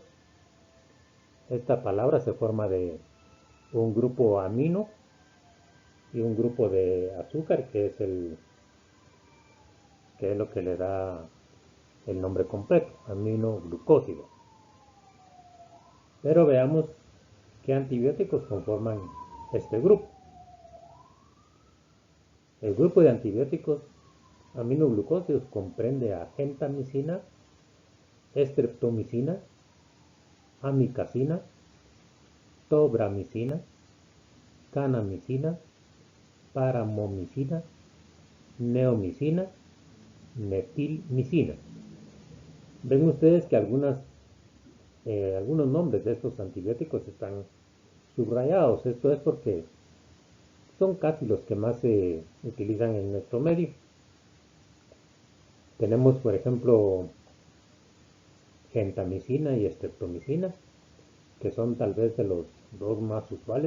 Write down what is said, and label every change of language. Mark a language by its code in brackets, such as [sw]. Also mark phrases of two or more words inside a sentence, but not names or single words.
[es] Esta palabra se forma de un grupo amino y un grupo de azúcar, que es lo que le da el nombre completo, aminoglucósido. Pero veamos qué antibióticos conforman este grupo. El grupo de antibióticos aminoglucósidos comprende a gentamicina, estreptomicina, amikacina, tobramicina, kanamicina, paramomicina, neomicina, metilmicina. Ven ustedes que algunos nombres de estos antibióticos están subrayados. Esto es porque son casi los que más se utilizan en nuestro medio. Tenemos, por ejemplo, gentamicina y estreptomicina, que son tal vez de los dos más usuales.